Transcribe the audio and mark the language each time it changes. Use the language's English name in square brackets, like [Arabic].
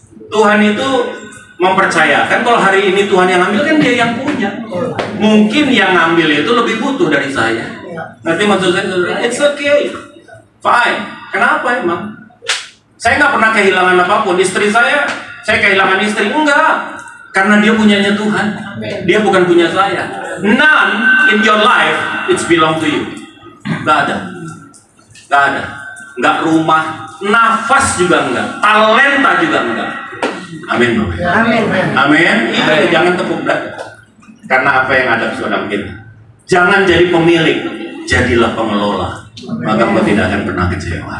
[Indonesian] Tuhan itu mempercayakan kalau hari ini Tuhan yang ambil, kan dia yang punya. Mungkin yang ambil itu lebih butuh dari saya. Nanti maksud saya, [English] it's okay, fine. [Indonesian] Kenapa emang? Saya nggak pernah kehilangan apapun. Istri saya kehilangan istri. Enggak. Karena dia punyanya Tuhan. Dia bukan punya saya. [English] None in your life, it's belong to you. [Indonesian] Gak ada. Gak ada. Nggak rumah, nafas juga enggak, talenta juga enggak. Amin. Amin. Amin. Iya, jangan tepuk dada. Karena apa yang ada dalam kita. Jangan jadi pemilik, jadilah pengelola. Maka engkau tidak akan pernah kecewa.